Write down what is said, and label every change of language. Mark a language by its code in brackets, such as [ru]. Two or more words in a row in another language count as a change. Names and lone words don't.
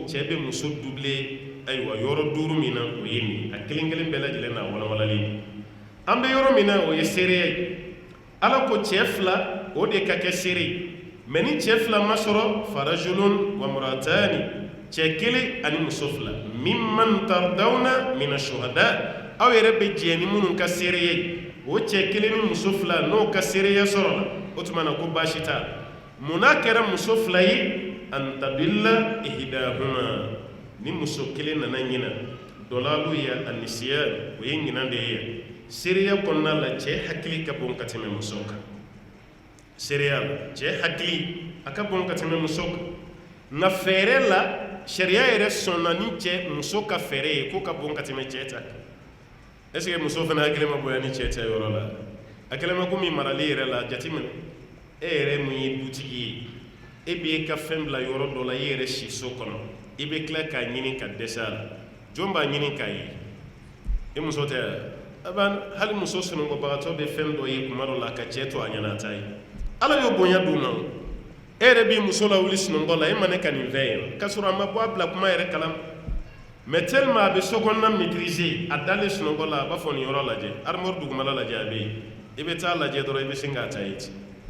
[bm] cɛ bɛ muso doublé ayiwa yɔrɔ 5 min na o ye nin a kelen kelen bɛɛ lajɛlen n'a walawalali an bɛ yɔrɔ min na o ye seereya ye ala ko cɛ 2 o de ka kɛ seere mais ni cɛ 2 ma sɔrɔ [ar] فرجل وامرأتان [bm] cɛ 1 ani muso 2 [ar] ممن ترضون من الشهداء [bm] aw yɛrɛ bɛ jɛ ni minnu ka seere ye o cɛ 1 ni muso 2 n'o ka seereya sɔrɔ la o tuma na ko baasi t'a mun n'a kɛra muso 2 ye [ar] أن تضل إحداهما [bm] ni muso 1 nana ɲina dɔlalu ya anisiya o ye ɲina de ye seereya kɔnɔna la cɛ hakili ka bon ka tɛmɛ muso kan seereya la cɛ hakili a ka bon ka tɛmɛ muso kan nka fɛɛrɛ la sariya yɛrɛ sɔnna ni cɛ muso ka fɛɛrɛ ye ko ka bon ka tɛmɛ cɛ ta kan [fr] est ce que [bm] muso fana hakili ma bonya ni cɛ ta yɔrɔ la a kɛlen bɛ komi marali yɛrɛ la jateminɛ e yɛrɛ mun ye dutigi ye e b'i ka fɛn bila yɔrɔ dɔ la i yɛrɛ si so kɔnɔ i bɛ tila k'a ɲini ka dɛsɛ a la jɔn b'a ɲini k'a ye e muso tɛ hali muso sunɔgɔbagatɔ bɛ fɛn dɔ ye kuma dɔ la ka cɛ to a ɲɛna a ta ye ala y'o bonya d'u ma e yɛrɛ b'i muso lawuli sunɔgɔ la e ma ne ka nin fɛn ye k'a sɔrɔ a ma bɔ a bila kuma yɛrɛ kalama [fr] mais tellement [bm] a bɛ so kɔnɔna maîtriser a dalen sunɔgɔ la a b'a fɔ nin yɔrɔ lajɛ armoire dugumala lajɛ a bɛ yen i bɛ taa lajɛ dɔrɔn i bɛ sin k'a ta ye ten